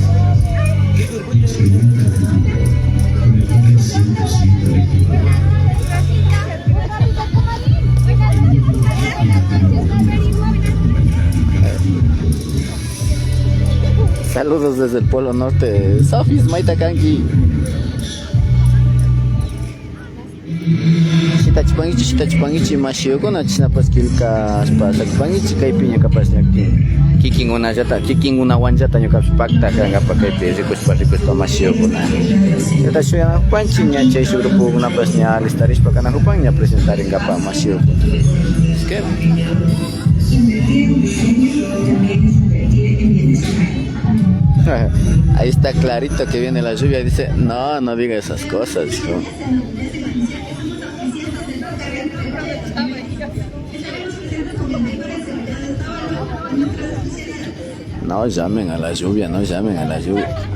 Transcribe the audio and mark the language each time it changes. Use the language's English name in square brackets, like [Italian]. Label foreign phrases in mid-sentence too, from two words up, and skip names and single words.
[Spanish] Y experimenta el futuro con el poder 100% eléctrico. Saludos desde el Polo Norte. [Quechua] Sofis Maitakanki. Chitachipangichi mashiyokuna chinapas kilka aspasakipangichi kaypi ñukapas kikin una wanllata ñukapas pakta kankapa kaypi rikuspa mashiyokuna chayta shuyanakupanchik ña chay shuk grupukunapas ña alistarishpa kanakupan ña presentaringapa mashiyokuna. [Spanish] Ahí está clarito que viene la lluvia, dice, no diga esas cosas, hijo. No llamen a la lluvia, no llamen a la lluvia.